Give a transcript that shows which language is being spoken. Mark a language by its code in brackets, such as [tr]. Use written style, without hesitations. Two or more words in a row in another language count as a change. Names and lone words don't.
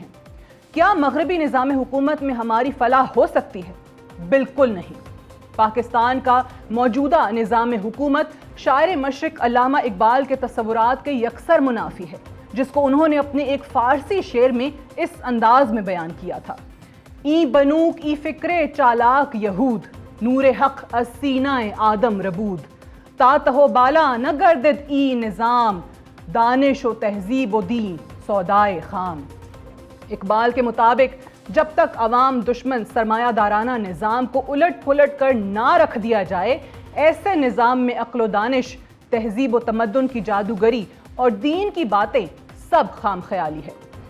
[ur] کیا مغربی نظام حکومت میں ہماری فلاح ہو سکتی ہے؟ بالکل نہیں۔ پاکستان کا موجودہ نظام حکومت شاعر مشرق علامہ اقبال کے تصورات کے یکسر منافی ہے، جس کو انہوں نے اپنے ایک فارسی شعر میں اس انداز میں بیان کیا تھا: [fa] ای بنوک ای فکر چالاک یہود، نور حق از سینہ آدم ربود، تا تہو بالا نہ گردد ای نظام، دانش و تہذیب و دین سودائے خام۔ [ur] اقبال کے مطابق جب تک عوام دشمن سرمایہ دارانہ نظام کو الٹ پلٹ کر نہ رکھ دیا جائے، ایسے نظام میں عقل و دانش، تہذیب و تمدن کی جادوگری اور دین کی باتیں سب خام خیالی ہے۔